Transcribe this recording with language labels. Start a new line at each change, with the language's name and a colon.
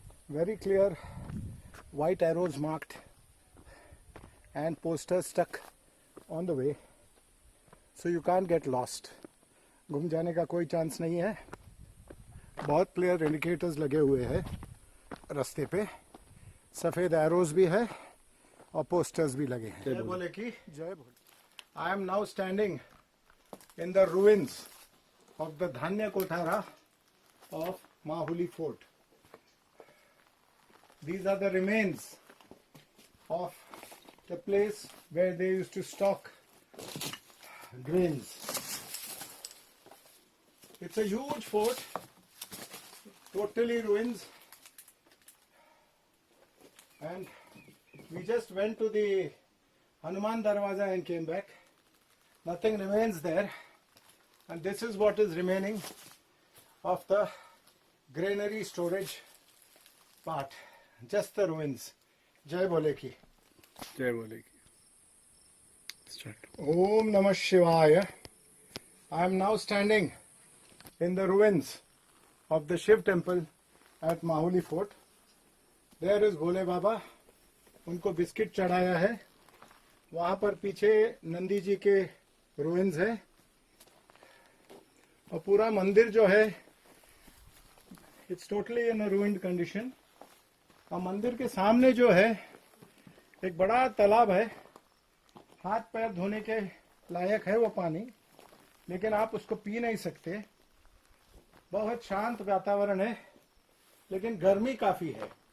English: Very clear white arrows marked and posters stuck on the way, so you can't get lost.
Hindi: गुम जाने का कोई chance नहीं है. बहुत क्लियर इंडिकेटर्स लगे हुए हैं रास्ते पे, सफ़ेद एरोज भी है और पोस्टर्स भी लगे हैं. जय भोले की जय भोले.
English: I am now standing in the ruins of the Dhanya Kothara of Mahuli Fort. These are the remains of the place where they used to stock grains. It's a huge fort, totally ruins, and we just went to the Hanuman Darwaza and came back. Nothing remains there. And this is what is remaining of the granary storage part. Just the ruins.
Hindi: Jai Bole ki. जय बोलेगी. Start. Om Namah Shivaya.
English: I am now standing in the ruins of the Shiv temple at Mahuli Fort. There is Bole Baba.
Hindi: उनको biscuit चढ़ाया है. वहाँ पर पीछे नंदी जी के ruins है. और पूरा मंदिर जो है
English: it's totally in a ruined condition.
Hindi: और मंदिर के सामने जो है एक बड़ा तालाब है. हाथ पैर धोने के लायक है वो पानी, लेकिन आप उसको पी नहीं सकते. बहुत शांत वातावरण है, लेकिन गर्मी काफी है.